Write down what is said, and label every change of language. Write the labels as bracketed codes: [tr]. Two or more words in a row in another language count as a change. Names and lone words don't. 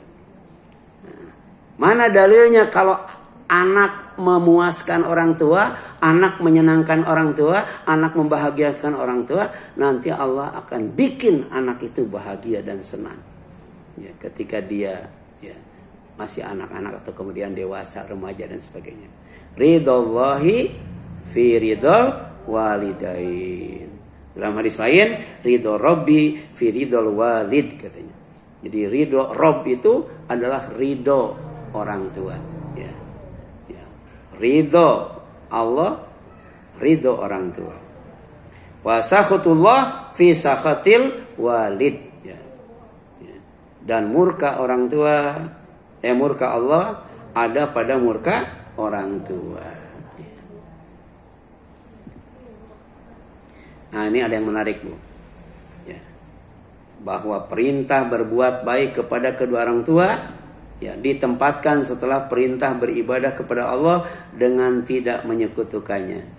[id] Nah, mana dalilnya kalau anak memuaskan orang tua, anak menyenangkan orang tua, anak membahagiakan orang tua, nanti Allah akan bikin anak itu bahagia dan senang. Ya, ketika dia ya masih anak-anak atau kemudian dewasa, remaja dan sebagainya. [ar] Ridallahi fi ridal walidain. [id] Dalam hadis lain, [ar] ridho Rabbi fi ridal walid [id] katanya. Jadi ridho Rabb itu adalah ridho orang tua. Ya. Ya. Ridho Allah, ridho orang tua. [ar] Wa sakhutullah fi sakhatil walid. [id] Dan murka orang tua, murka Allah ada pada murka orang tua. Nah, ini ada yang menarik, Bu. Ya. Bahwa perintah berbuat baik kepada kedua orang tua ya ditempatkan setelah perintah beribadah kepada Allah dengan tidak menyekutukannya.